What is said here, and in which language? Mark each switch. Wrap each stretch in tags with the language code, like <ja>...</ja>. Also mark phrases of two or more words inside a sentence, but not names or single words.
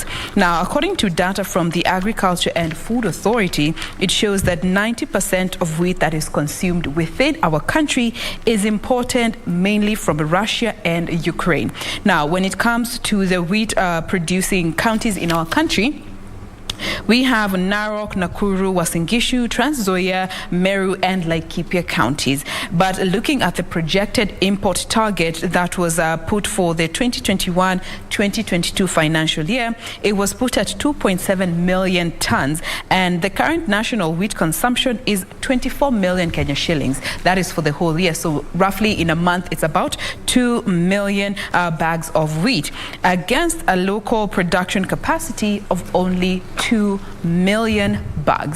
<en>Now, according to data from the Agriculture and Food Authority, it shows that 90% of wheat that is consumed within our country is imported mainly from Russia and Ukraine. Now, when it comes to the wheat producing counties in our country, we have Narok, Nakuru, Uasin Gishu, Trans Nzoia, Meru, and Laikipia counties. But looking at the projected import target that was put for the 2021-2022 financial year, it was put at 2.7 million tons, and the current national wheat consumption is 24 million Kenya shillings. That is for the whole year. So roughly in a month, it's about 2 million bags of wheat against a local production capacity of only 2 million bags.</en>